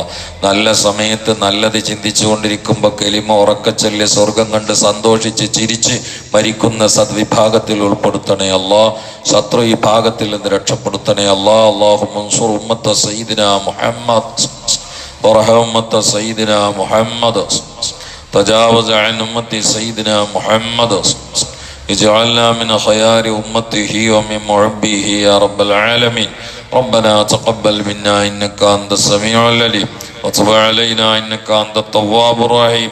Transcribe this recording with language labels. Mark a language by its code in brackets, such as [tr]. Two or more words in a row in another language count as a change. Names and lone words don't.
[ml] നല്ല സമയത്ത് നല്ലത് ചിന്തിച്ചുകൊണ്ടിരിക്കുമ്പോൾ കലിമ ഉറക്കച്ചൊല്ലി സ്വർഗം കണ്ട് സന്തോഷിച്ച് ചിരിച്ച് മരിക്കുന്ന സദ്വിഭാഗത്തിൽ ഉൾപ്പെടുത്തണേ അല്ലാ. ശത്രു ഈ ഭാഗത്തിൽ നിന്ന് രക്ഷപ്പെടുത്തണേ അല്ലാ. [ar] اللهم انصر أمة سيدنا محمد وارحم أمة سيدنا محمد تجاوز عن أمتي سيدنا محمد اجعلنا من خيار أمته ومن محبيه يا رب العالمين. ربنا تقبل منا إنك أنت السميع العليم وتب علينا إنك أنت التواب الرحيم.